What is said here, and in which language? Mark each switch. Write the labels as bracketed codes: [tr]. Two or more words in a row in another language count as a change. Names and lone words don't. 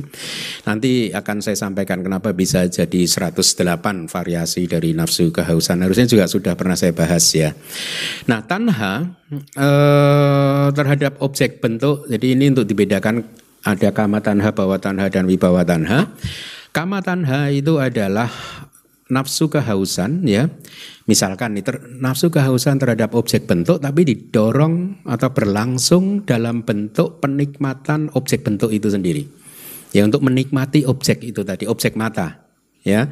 [id] Nanti akan saya sampaikan kenapa bisa jadi 108 variasi dari nafsu kehausan. Harusnya juga sudah pernah saya bahas ya. Nah tanha terhadap objek bentuk, jadi ini untuk dibedakan ada [pi] kama tanha, bawa tanha, [id] dan [pi] wibawa tanha. Kama tanha [id] itu adalah nafsu kehausan ya. Misalkan nafsu kehausan terhadap objek bentuk tapi didorong atau berlangsung dalam bentuk penikmatan objek bentuk itu sendiri. Ya, untuk menikmati objek itu tadi, objek mata, ya.